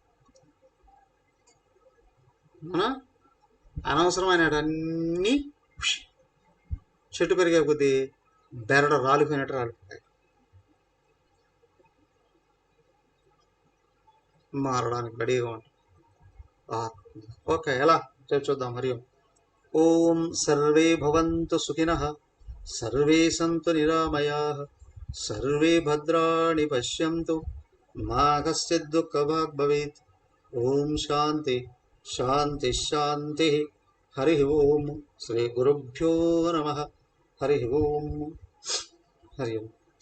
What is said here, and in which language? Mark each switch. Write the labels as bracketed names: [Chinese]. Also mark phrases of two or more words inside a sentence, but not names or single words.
[Telugu] అనవసరమైనటన్నీ చెట్టు పెరిగే కొద్దీ బెరడు రాలిపోయినట్టు రాలిపోతాయి. మారడానికి రెడీగా ఉంటుంది. ఓకే, ఎలా చూద్దాం. మరి [Sanskrit] ఓం సర్వే భవంతు సుఖినః, सर्वे सन्तु निरामयाः, सर्वे भद्राणि पश्यन्तु, मा कश्चित् दुःखभाग् भवेत्। ओम शांति शांति शांति। हरि ओम। श्री गुरुभ्यो नमः। हरि ओम। हरि ओम।